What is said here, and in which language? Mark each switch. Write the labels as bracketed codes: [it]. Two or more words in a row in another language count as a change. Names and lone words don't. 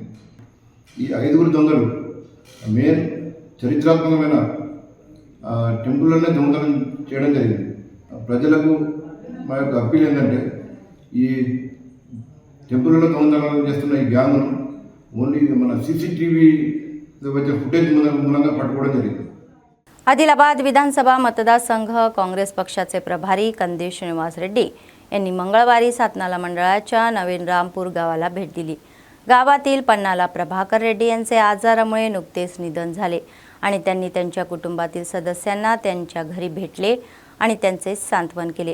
[te] ఈ 5 దొంగలు మెయిన్ చరిత్రాత్మకమైన టెంపుల్లోనే దొంగతనం చేయడం జరిగింది. ప్రజలకు మా యొక్క అప్పీల్ ఏంటంటే ఈ టెంపుల్లో దొంగతనాలు చేస్తున్న ఈ గ్యాంగ్ను ఓన్లీ మన సీసీటీవీ వచ్చే ఫుటేజ్ మూలంగా పట్టుకోవడం జరిగింది. [mr] आदिलाबाद विधानसभा मतदारसंघ काँग्रेस पक्षाचे प्रभारी कंदेश श्रीनिवास रेड्डी यांनी मंगळवारी सातनाला मंडळाच्या नवीन रामपूर गावाला भेट दिली. गावातील पन्नाला प्रभाकर रेड्डी यांचे आजारामुळे नुकतेच निधन झाले आणि त्यांनी त्यांच्या कुटुंबातील सदस्यांना त्यांच्या घरी भेटले आणि त्यांचे सांत्वन केले.